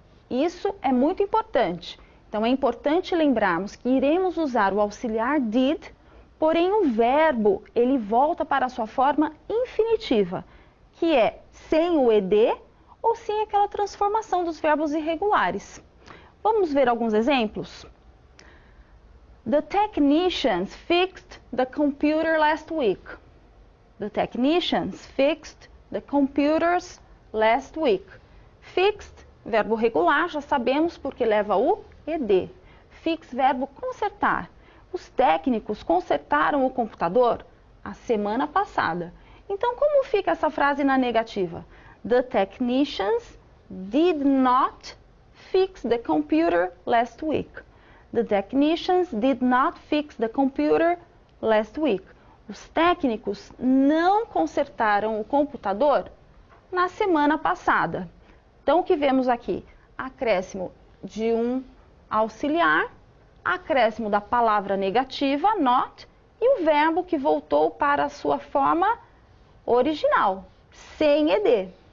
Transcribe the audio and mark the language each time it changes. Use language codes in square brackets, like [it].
[pt] Isso é muito importante. Então, é importante lembrarmos que iremos usar o auxiliar did, porém o verbo ele volta para a sua forma infinitiva, que é sem o ED ou sem aquela transformação dos verbos irregulares. Vamos ver alguns exemplos? [en] The technicians fixed the computer last week. The technicians fixed the computers last week. [pt] Fixed, verbo regular, já sabemos porque leva o ED. Fix, verbo consertar. Os técnicos consertaram o computador a semana passada. Então, como fica essa frase na negativa? [en] The technicians did not fix the computer last week. The technicians did not fix the computer last week. [pt] Os técnicos não consertaram o computador na semana passada. Então, o que vemos aqui? Acréscimo de um auxiliar, acréscimo da palavra negativa, not, e o verbo que voltou para a sua forma original, sem ED.